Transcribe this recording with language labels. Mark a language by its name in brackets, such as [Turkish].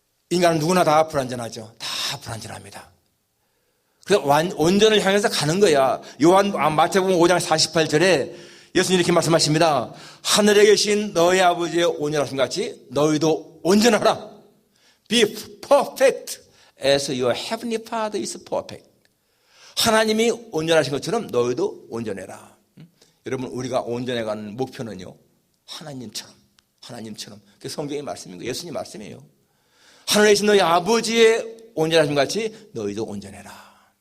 [Korean] 인간은 누구나 다 불완전하죠. 다 불완전합니다. 그래서 온전을 향해서 가는 거야. 마태복음 5장 48절에 예수님이 이렇게 말씀하십니다. 하늘에 계신 너희 아버지의 온전하심 같이 너희도 온전하라. [English] Be perfect as your heavenly Father is perfect. [Korean] 하나님이 온전하신 것처럼 너희도 온전해라. 여러분, 우리가 온전해가는 목표는요, 하나님처럼. 그게 성경의 말씀이고 예수님 말씀이에요. 하늘에 계신 너희 아버지의 온전하심 같이 너희도 온전해라.